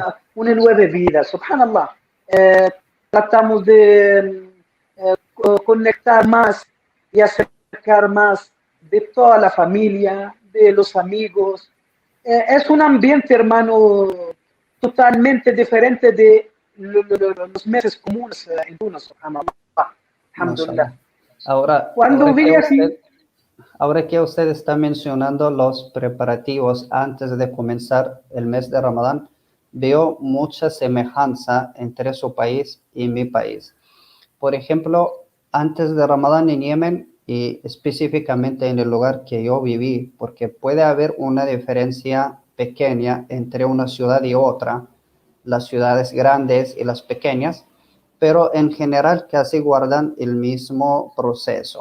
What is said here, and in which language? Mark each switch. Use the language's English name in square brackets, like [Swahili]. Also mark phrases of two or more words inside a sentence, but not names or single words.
[Spanish] una nueva vida, subhanallah. Eh, Tratamos de conectar más y acercar más de toda la familia, de los amigos. Es un ambiente, hermano, totalmente diferente de los meses comunes en Túnez, subhanallah. Alhamdulillah. Mashallah. Ahora, Cuando vine aquí, ahora que usted está mencionando los preparativos antes de comenzar el mes de Ramadán, veo mucha semejanza entre su país y mi país. Por ejemplo, antes de Ramadán en Yemen y específicamente en el lugar que yo viví, porque puede haber una diferencia pequeña entre una ciudad y otra, las ciudades grandes y las pequeñas, pero en general casi guardan el mismo proceso.